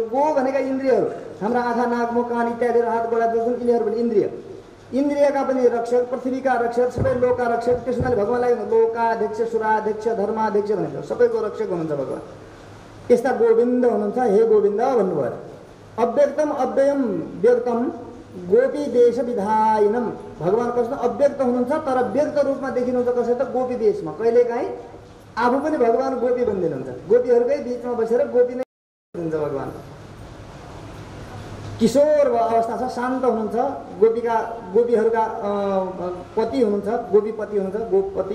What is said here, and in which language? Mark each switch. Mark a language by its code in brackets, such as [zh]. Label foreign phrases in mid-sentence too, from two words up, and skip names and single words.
[ne] गो भनेका इन्द्रियहरू, हाम्रा आँखा नाक मुख कान इत्यादि हात गोडा जो छन् यिनीहरू पनि इन्द्रिय, इन्द्रियका पनि रक्षक, पृथ्वीका रक्षक, सबै लोकका रक्षक। त्यसो हुनाले भगवानलाई लोकाध्यक्ष, सुराध्यक्ष, धर्माध्यक्ष भनिन्छ। सबैको रक्षक हुनुहुन्छ भगवान। यस्ता गोविन्द हुनुहुन्छ। हे गोविन्द भन्नुभयो। [sa] अव्यक्तम अव्ययम व्यक्तम गोपी देश विधायनम, [ne] भगवान कृष्ण अव्यक्त हुनुहुन्छ तर व्यक्त रूपमा देखिनुहुन्छ। कसरी त गोपी देशमा। कहिलेकाहीँ आफू पनि भगवान गोपी बनिदिनुहुन्छ। गोपीहरूकै बिचमा बसेर गोपी नै हुन्छ भगवान। किशोर अवस्था छ, शान्त हुनुहुन्छ। गोपीहरूका पति हुनुहुन्छ, गोपीपति हुनुहुन्छ, गोपपति।